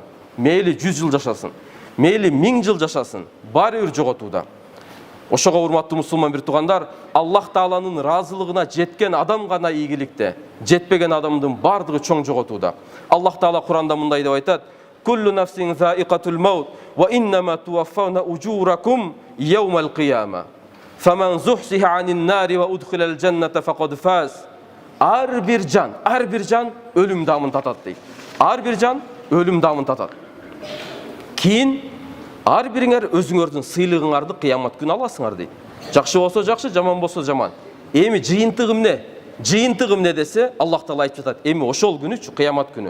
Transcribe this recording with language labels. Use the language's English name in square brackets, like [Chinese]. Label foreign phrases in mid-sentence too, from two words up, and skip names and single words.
[Kyrgyz] Мейли 100 жыл жашасын, мейли 1000 жыл жашасын, баары бир жоготууда. Ошого урматтуу мусулман бир туугандар, Аллах Тааланын разылыгына жеткен адам гана ийгиликте, жетпеген адамдын бардыгы чоң жоготууда. Аллах Таала Куранда мындай деп айтат: [Arabic] "كل نفس ذائقة الموت وإنما توفون أجوركم يوم القيامة. فمن زحزح عن النار وأدخل الجنة فقد فاز." [Kyrgyz] Ар бир жан өлүм дамын татат дейт. Ар бир жан өлүм дамын татат. Кийин ар бириңер өзүңөрдүн сыйлыгыңарды кыямат күнү аласыңар дейт. Жакшы болсо жакшы, жаман болсо жаман. Эми жыйынтыгым эмне? Жыйынтыгым эмне десе, Аллах Таала айтып жатат: эми ошол күнүчү, кыямат күнү.